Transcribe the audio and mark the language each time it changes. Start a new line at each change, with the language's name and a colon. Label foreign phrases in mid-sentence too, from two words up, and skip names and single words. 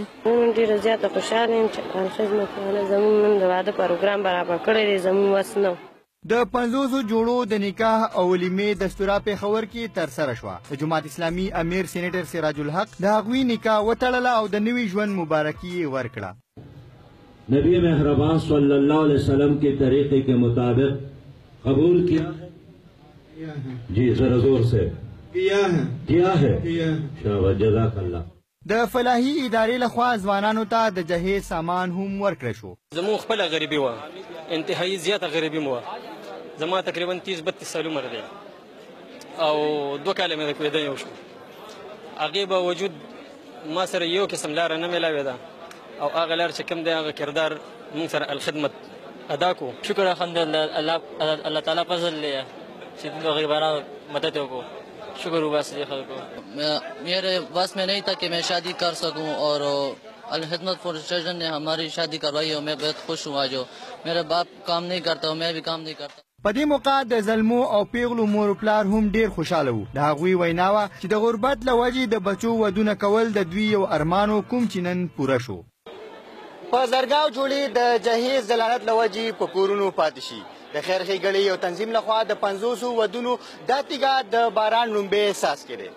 Pashto: موږ ډېره زیاته خوشحاله یم چې الخدمت والا زموږ نن د واده پروګرام برابر کړی دی، زموږ وس نه و. د 500 جوړو د نکاح او ولیمې دستوره پېښور کې ترسره شوه. د جماعت اسلامي امیر سینیټر سراج الحق د هغوی نکاح وتړله او د نوي ژوند مبارکي یې ورکړه.
Urdu: نبی مهربان صلی الله علیه وسلم کے طریقے کے مطابق قبول کیا ہے؟ جی ذرا زور سے کیا ہے. شاباش
Arabic: جزاک الله.
Pashto: د فلاحي ادارې لخوا ځوانانو ته د جهیز سامان هم ورکړی شو. زموږ خپله غریبي وه، انتهایي زیاته غریبي مو وه. زما تقریبا 30-32 سال عمر دی او 2 کاله مې د کویدنې وشو. هغې باوجود ما سره یو قسم لاره نه میلاوېده او هغه لار چې کوم دی هغه کردار موږ سره الخدمت ادا کو. شکر الحمدلله، الله تعالی فضل دی چې غریبانو مدد وکړو. شکر بس
Urdu: میرے بس میں نہیں تھا کہ میں شادی کر سکوں اور الخدمت فاؤنڈیشن نے ہماری شادی کروائی اور میں بہت خوش ہوں. جو میرا باپ کام نہیں کرتا میں بھی کام نہیں کرتا.
Pashto: په دې موقع د زلمو او پیغلو مور پلار هم ډیر خوشاله وو. د هغوی وینا وه چې د غربت له وجې د بچو ودونه کول د دوی یو ارمانو کوم چې نن پوره شو. په زرګاو جوړې د جهیز د لعنت له وجې په کورونو پاتې شي. د خیر ښېګړې یو تنظیم لخوا د 500 ودونو دا تیږه د باران لومبې احساس کړی.